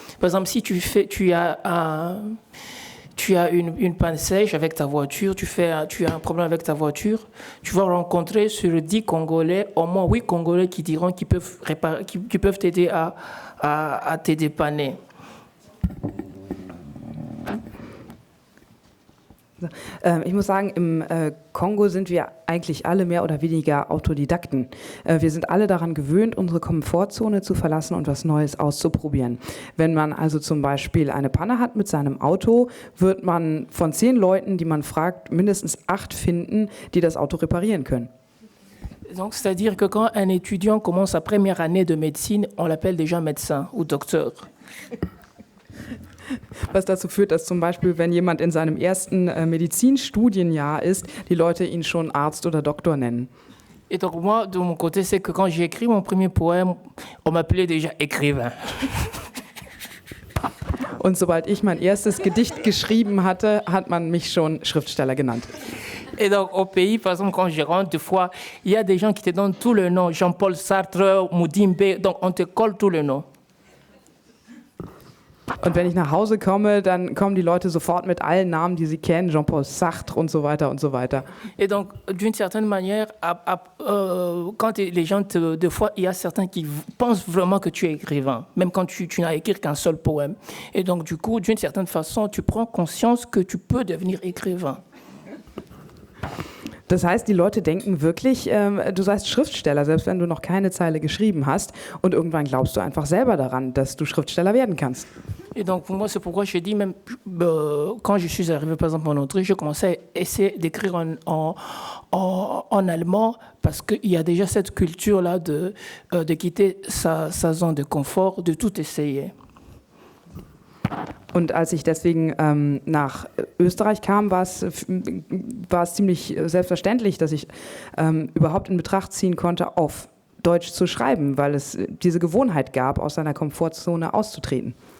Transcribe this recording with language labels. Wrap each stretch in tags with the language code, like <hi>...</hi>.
<fr>Par exemple, si tu as une panne sèche avec ta voiture, tu as un problème avec ta voiture, tu vas rencontrer sur 10 Congolais, au moins 8 Congolais qui diront qu'ils peuvent t'aider à te dépanner.</fr> <de>Ich muss sagen, im Kongo sind wir eigentlich alle mehr oder weniger Autodidakten. Wir sind alle daran gewöhnt, unsere Komfortzone zu verlassen und was Neues auszuprobieren. Wenn man also zum Beispiel eine Panne hat mit seinem Auto, wird man von 10 Leuten, die man fragt, mindestens 8 finden, die das Auto reparieren können.</de> <fr>Donc, c'est-à-dire que quand un étudiant commence sa première année de médecine, on l'appelle déjà médecin ou docteur.</fr> <de>Was dazu führt, dass zum Beispiel, wenn jemand in seinem ersten Medizinstudienjahr ist, die Leute ihn schon Arzt oder Doktor nennen.</de> <fr>Et donc moi, de mon côté, c'est que quand j'ai écrit mon premier poème, on m'appelait déjà écrivain.</fr> <de>Und sobald ich mein erstes Gedicht geschrieben hatte, hat man mich schon Schriftsteller genannt.</de> <fr>Et donc, au pays, par exemple, quand je rentre, des fois, il y a des gens qui te donnent tout le nom. Jean-Paul Sartre, Moudimbe, donc on te colle tout le nom.</fr> <de>Und wenn ich nach Hause komme, dann kommen die Leute sofort mit allen Namen, die sie kennen, Jean-Paul Sartre und so weiter und so weiter.</de> <fr>Et donc, d'une certaine manière, quand les gens des fois, il y a certains qui pensent vraiment que tu es écrivain, même quand tu n'as écrit qu'un seul poème. Et donc, du coup, d'une certaine façon, tu prends conscience que tu peux devenir écrivain.</fr> <de>Das heißt, die Leute denken wirklich, du seist Schriftsteller, selbst wenn du noch keine Zeile geschrieben hast. Und irgendwann glaubst du einfach selber daran, dass du Schriftsteller werden kannst.</de> <fr>Et donc, pour moi, c'est pourquoi je dis, même quand je suis arrivé, par exemple, en Autriche, je commençais à essayer d'écrire en allemand, parce qu'il y a déjà cette culture-là de quitter sa zone de confort, de tout essayer.</fr> <de>Und als ich deswegen nach Österreich kam, war es ziemlich selbstverständlich, dass ich überhaupt in Betracht ziehen konnte, auf Deutsch zu schreiben, weil es diese Gewohnheit gab, aus seiner Komfortzone auszutreten.</de>